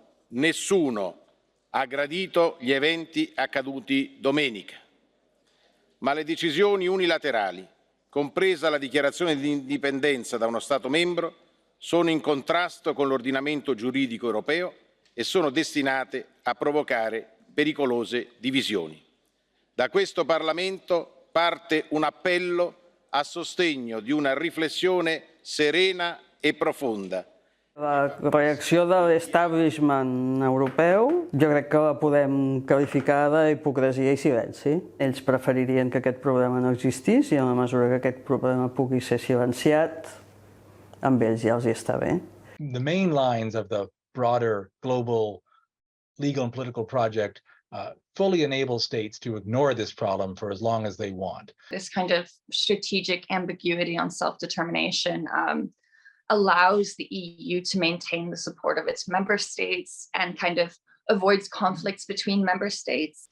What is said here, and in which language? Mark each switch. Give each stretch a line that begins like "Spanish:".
Italian: Nessuno ha gradito gli eventi accaduti domenica, ma le decisioni unilaterali, compresa la dichiarazione di indipendenza da uno Stato membro, sono in contrasto con l'ordinamento giuridico europeo e sono destinate a provocare pericolose divisioni. Da questo Parlamento parte un appello a sostegno di una riflessione serena e profonda.
Catalan: La reacció de l'establishment europeu jo crec que la podem qualificar d'hipocresia i silenci. Ells preferirien que aquest problema no existís i en la mesura que aquest problema pugui ser silenciat, amb ells ja els hi està bé.
English: The main lines of the broader global legal and political project fully enable states to ignore this problem for as long as they want. This kind of strategic ambiguity on self-determination allows the EU to maintain the support of its member states and kind of avoids conflicts between member states.